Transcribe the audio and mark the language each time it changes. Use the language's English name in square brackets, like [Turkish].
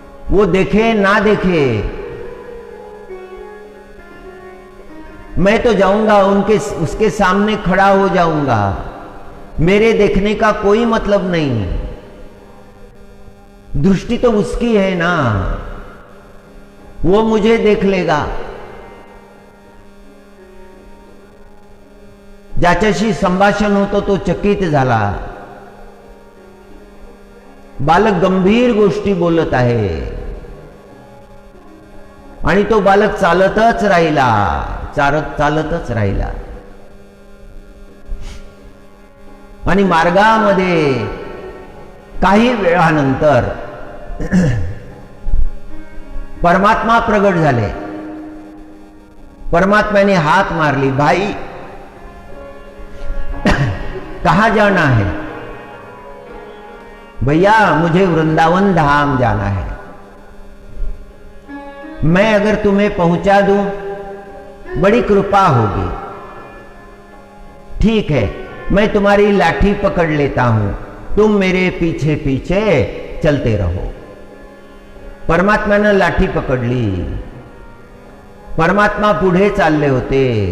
[Hindi] वो देखे ना देखे, मैं तो जाऊंगा, उसके सामने खड़ा हो जाऊंगा. मेरे देखने का कोई मतलब नहीं. दृष्टि तो उसकी है ना, वो मुझे देख लेगा. [Marathi] ज्याच्याशी संभाषण होतं तो चकित झाला. बालक गंभीर गोष्टी बोलत आहे आणि तो बालक चालतच राहिला. आणि मार्गामध्ये काही वेळानंतर परमात्मा प्रगट झाले. परमात्म्याने हाक मारली, [Hindi] भाई कहाँ जाना है? भैया मुझे वृंदावन धाम जाना है. मैं अगर तुम्हें पहुंचा दूं बड़ी कृपा होगी. ठीक है, मैं तुम्हारी लाठी पकड़ लेता हूं, तुम मेरे पीछे पीछे चलते रहो. [Marathi] परमात्म्यानं लाठी पकडली. परमात्मा पुढे चालले होते.